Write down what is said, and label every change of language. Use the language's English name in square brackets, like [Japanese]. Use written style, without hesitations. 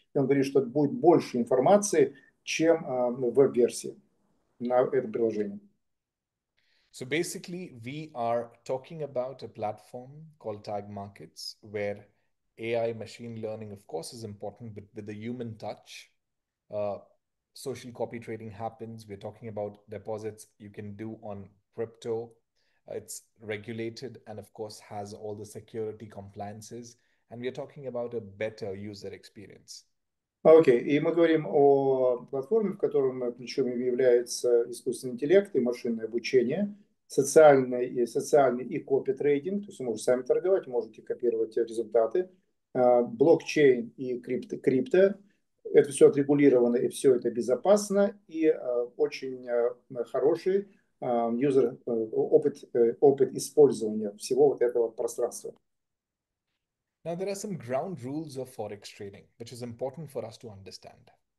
[Russian] И он говорит, что будет больше информации, чем в веб-версии на этом приложении. [English] So basically, we are talking about a platform called Tag Markets, where AI machine learning, of course, is important, but with the human touch, social copy trading happens. We're talking about deposits you can do on crypto. It's regulated and, of course, has all the security compliances. And we're talking about a better user experience. [Russian] Окей, и мы говорим о платформе, в которой ключом является искусственный интеллект и машинное обучение, социальный и копи-трейдинг, то есть вы можете сами торговать, можете копировать результаты, блокчейн и крипто, это все отрегулировано и все это безопасно, и очень хороший опыт использования всего вот этого пространства. [English] Now, there are some ground rules of Forex trading, which is important for us to understand.